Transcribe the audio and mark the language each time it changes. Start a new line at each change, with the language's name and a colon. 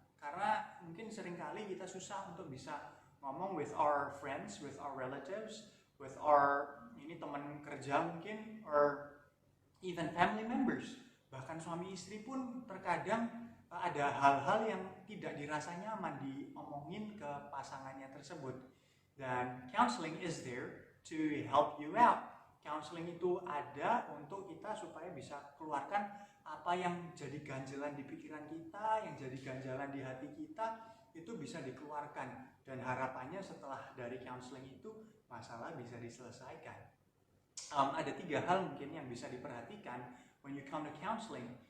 Indonesian: Karena mungkin seringkali kita susah untuk bisa ngomong
English: with our friends, with our relatives, with our
Indonesian: teman kerja mungkin,
English: or even family members.
Indonesian: Bahkan suami istri pun terkadang ada hal-hal yang tidak dirasa nyaman diomongin ke pasangannya tersebut. Dan
English: counseling is there to help you out.
Indonesian: Counseling itu ada untuk kita supaya bisa keluarkan apa yang jadi ganjalan di pikiran kita, yang jadi ganjalan di hati kita, itu bisa dikeluarkan. Dan harapannya setelah dari counseling itu masalah bisa diselesaikan. Ada 3 hal mungkin yang bisa diperhatikan
English: when you come to counseling.